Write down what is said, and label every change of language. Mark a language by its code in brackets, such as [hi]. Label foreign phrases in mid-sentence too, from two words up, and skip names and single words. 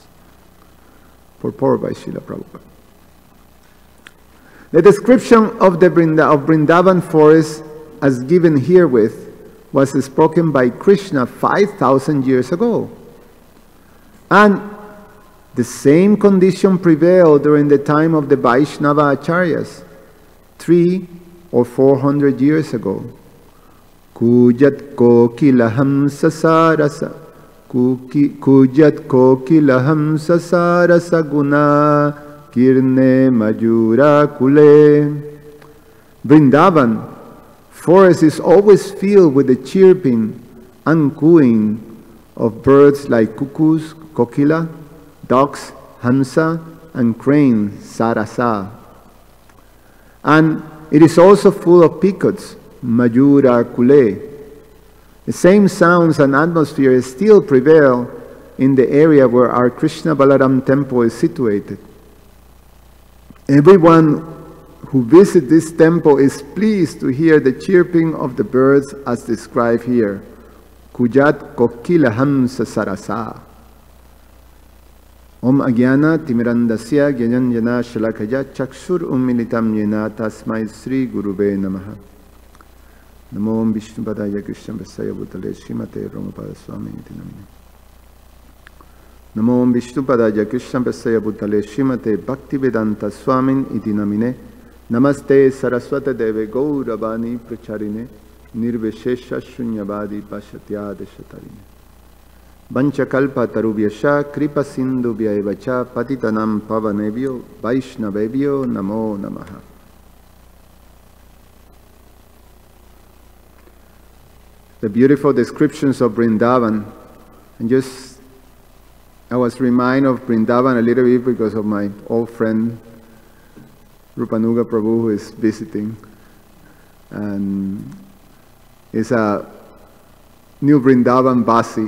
[en] Purport by Srila Prabhupada. The description of the Vrindavan forest as given herewith was spoken by Krishna 5,000 years ago. And the same condition prevailed during the time of the Vaishnava Acharyas 300 or 400 years ago. [sa] Kujat kokilaham sasarasa, kujat kokilaham sasarasa guna kirne majura kule. [en] Vrindavan forest is always filled with the chirping and cooing of birds like cuckoos, kokila, ducks, hamsa, and cranes, sarasa. And it is also full of peacocks, [sa] majura kule. [en] The same sounds and atmosphere still prevail in the area where our Krishna Balaram temple is situated. Everyone who visits this temple is pleased to hear the chirping of the birds as described here. [sa] Kujat kokilaham sasarasa. Om Agyana Timirandasya Gyananjana Shalakaya Chakshur Umilitam Yena Tasmai Sri Gurube Namaha. Namo Om Vishnupadaya Krishna Vasaya Bhutale Srimate Ramapada Swami Iti Namine. Namo Om Vishnupadaya Krishna Vasaya Bhutale Srimate Bhaktivedanta Swami Iti Namine. Namaste Saraswata Deve Gauravani Pracharine Nirveshesha Shunyavadi Pashatyade Shatarine. Vanchakalpa Tarubhyasha Kripa Sindhu Vyaivacha Patitanam Pavanebhyo Vaishnavebhyo Namo Namaha. [en] The beautiful descriptions of Vrindavan, and I was reminded of Vrindavan a little bit because of my old friend Rupanuga Prabhu, who is visiting, and it's a New Vrindavan Basi.